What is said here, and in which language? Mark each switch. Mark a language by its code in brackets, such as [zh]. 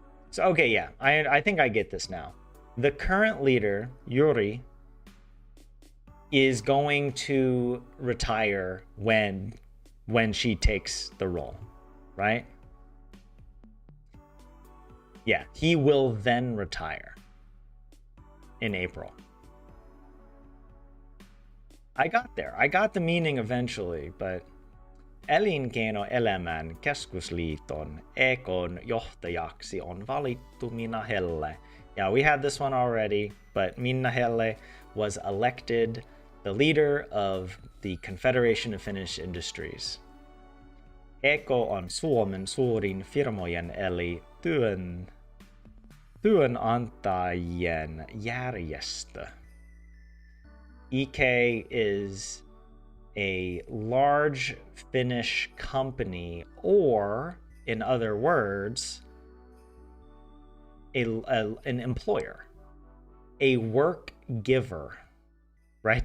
[en] So, okay, yeah, I think I get this now. The current leader, Juri, is going to retire when she takes the role, right? Yeah, he will then retire in April. I got there. I got the meaning eventually, but [fi] Elinkeinoelämän keskusliiton EK:n johtajaksi on valittu Minna Helle. [en] Yeah, we had this one already, but Minna Helle was elected the leader of the Confederation of Finnish Industries. [fi] EK on Suomen suurin firmojen eli työnantajien järjestö. [en] EK is a large Finnish company, or in other words, an employer, a work giver, right?